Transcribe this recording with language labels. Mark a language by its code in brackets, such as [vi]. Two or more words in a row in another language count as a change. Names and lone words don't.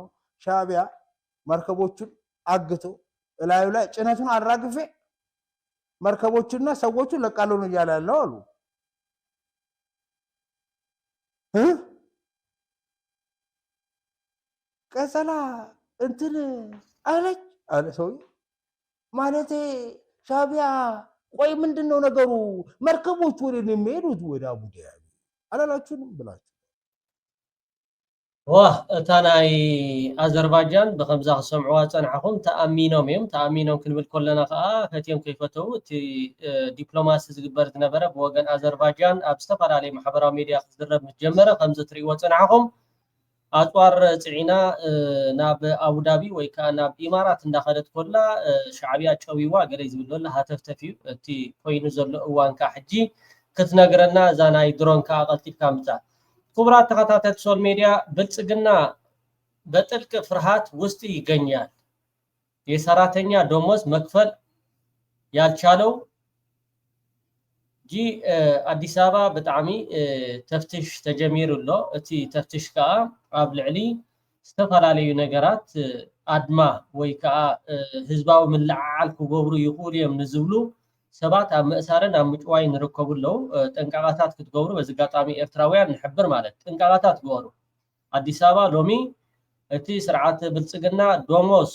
[am] ሻዕቢያ መርከቦቹን አግቶ እላዩ ላይ ጭነቱን አራግፌ መርከቦቹና ሰዎቹን ለቃለው ነው እያለ ያለው አሉ። ቀሰላ እንትን አለች አለ ሰው ማለቴ ሻዕቢያ ቆይ ምንድነው ነገሩ? መርከቦቹ ወደ ነው የሚሄዱት ወደ አቡዳቢ አላላችሁንም ብላችሁ [ti] እታ ናይ አዘርባይጃን ብከምዛ ክሰምዕዋ ፀናሕኩም ተኣሚኖም እዮም። ተኣሚኖም ክንብል ከለና ከዓ ፈትዮም ከይፈተው እቲ ዲፕሎማሲ ዝግበር ዝነበረ ብወገን አዘርባይጃን ኣብ ዝተፈላለዩ ማሕበራዊ ሚድያ ክዝረብ ምትጀመረ ከምዚ ትሪእዎ ፀናሕኩም ኣፅዋር ፅዒና ናብ አቡዳቢ ወይ ከዓ ናብ ኢማራት እንዳኸደት ኮላ ሻዕቢያ ጨዊዋ ገለ ዝብል ዘሎ ሃተፍተፍ እዩ። እቲ ኮይኑ ዘሎ እዋን ከዓ ሕጂ ክትነግረና እዛ ናይ ድሮን ከዓ ቀልጢፍካ ምፃእ። ክቡራት ተከታተልቲ ሶል ሚዲያ [am] ብልጽግና በጥልቅ ፍርሃት ውስጥ ይገኛል። የሰራተኛ ደሞዝ መክፈል ያልቻለው [ti] ጂ አዲስ አበባ ብጣዕሚ ተፍትሽ ተጀሚሩሎ እቲ ተፍትሽ ከዓ ኣብ ልዕሊ ዝተፈላለዩ ነገራት ኣድማ ወይ ከዓ ህዝባዊ ምልዕዓል ክገብሩ ይኽእሉ እዮም ንዝብሉ ሰባት ኣብ ምእሳርን ኣብ ምጭዋይን ንርከቡ ኣለዉ ጥንቃቐታት ክትገብሩ በዚ ኣጋጣሚ ኤርትራውያን ንሕብር ማለት ጥንቃቐታት ግበሩ ኣዲስ ኣበባ ሎሚ እቲ ስርዓት ብልጽግና ዶሞስ